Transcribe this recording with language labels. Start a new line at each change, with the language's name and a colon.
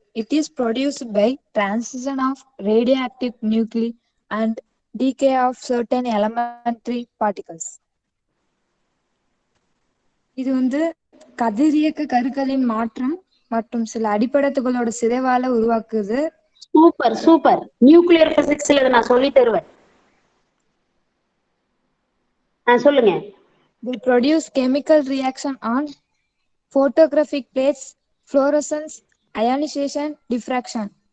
English: It is produced by transition of radioactive nuclei and decay of certain elementary particles.
Tamil: இது வந்து கதிரியக்க கருக்களின் மாற்றம் மற்றும் சில அடிப்படத்துகளோட சிதைவால உருவாக்குது. Super super. நியூக்ளியர் பிசிக்ஸ்ல இதை நான் சொல்லி தருவேன். சொல்லுங்க.
English: They produce chemical reaction on photographic plates, fluorescence, ionization, diffraction.